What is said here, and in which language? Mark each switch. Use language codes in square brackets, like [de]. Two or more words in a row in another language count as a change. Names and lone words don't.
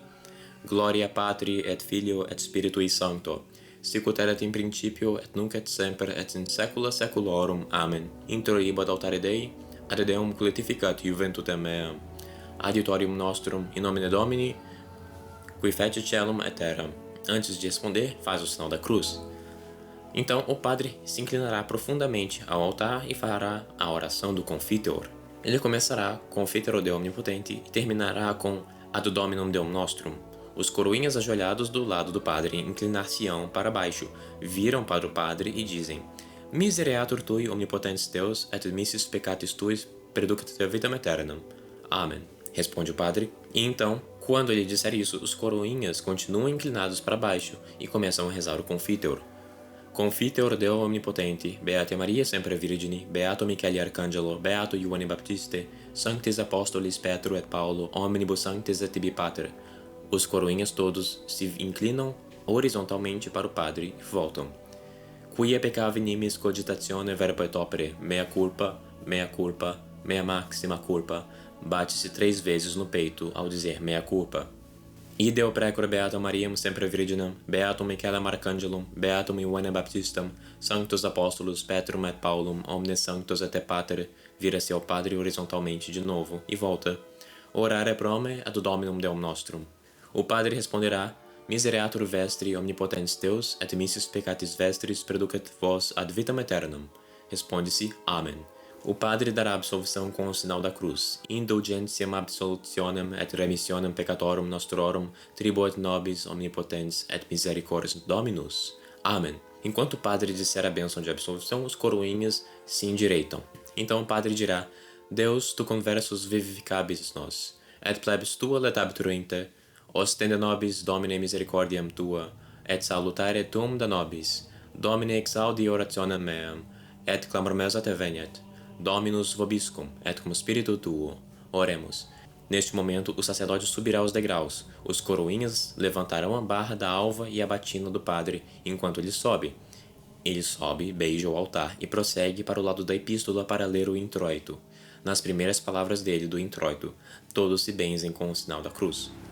[la] Gloria Patri et Filio et Spiritui Sancto, sicut erat in principio et nunc et semper et in saecula saeculorum. Amen. Introibo ad altare Dei, ad Deum glorificat juventutem meam. Adiutorium nostrum, in nomine Domini, qui fece celum et terram. [pt] Antes de responder, faz o sinal da cruz. Então o padre se inclinará profundamente ao altar e fará a oração do Confiteor. Ele começará com [la] Confiteor Deo Omnipotente [pt] e terminará com [la] Ad Dominum Deum Nostrum. [pt] Os coroinhas ajoelhados do lado do padre inclinar-se-ão para baixo, viram para o padre e dizem: [la] Misereatur tui omnipotens Deus, et missis peccatis tuis perducat vitam aeternam. [pt] Amém. Responde o padre, e então, quando ele disser isso, os coroinhas continuam inclinados para baixo e começam a rezar o Confiteor. [la] Confiteor Deo Omnipotente, Beate Maria Sempre Virgini, Beato Michele Arcangelo, Beato Ioanne Baptiste, Sanctis Apostolis Petro et Paulo, Omnibus Sanctis et tibi Pater. [pt] Os coroinhas todos se inclinam horizontalmente para o padre e voltam. [la] Quia peccavi nimis cogitatione verbo et opere, mea culpa, mea maxima culpa. [pt] Bate-se 3 vezes no peito ao dizer [la] mea culpa. Ideo precor Beatam Mariam Sempre Virginam, Beatum Michaelem Arcangelum, Beatum Ioannem Baptistam, Sanctus Apóstolos Petrum et Paulum, Omnes Sanctos et Pater. [pt] Vira-se ao padre horizontalmente de novo e volta. [la] Orare prome ad Dominum Deum Nostrum. [pt] O padre responderá: [la] Misereatur vestri omnipotens Deus, et missis peccatis vestris perducat vos ad vitam aeternam. [pt] Responde-se: Amém. O padre dará absolvição com o sinal da cruz. [la] Indulgentiam absolutionem et remissionem peccatorum nostrorum, tribo et nobis omnipotens et misericors Dominus. [pt] Amém. Enquanto o padre disser a bênção de absolvição, os coroinhas se endireitam. Então o padre dirá: [la] Deus, tu conversus vivificabis nos, et plebis tua letabitur inter, ostende nobis Domine misericordiam tua, et salutare tuum da nobis. Domine exaudi orationem meam, et clamor meus a te veniet. Dominus vobiscum, et cum spiritu tuo. [pt] Oremos. Neste momento, o sacerdote subirá os degraus. Os coroinhas levantarão a barra da alva e a batina do padre, enquanto ele sobe. Ele sobe, beija o altar e prossegue para o lado da epístola para ler o introito. Nas primeiras palavras dele do introito, todos se benzem com o sinal da cruz.